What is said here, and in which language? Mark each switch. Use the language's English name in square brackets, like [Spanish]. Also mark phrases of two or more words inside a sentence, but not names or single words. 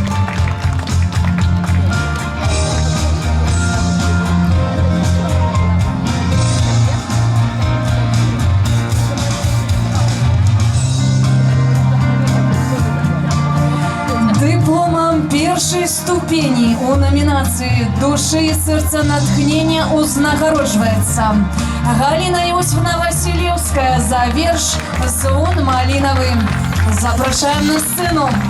[Belarusian] Дипломом першей ступени у номинации «Души и сердца натхнения» узнагароджваецца Галина Иосифовна Васильевская за верш «Звон малиновый». Запрашаем на сцену.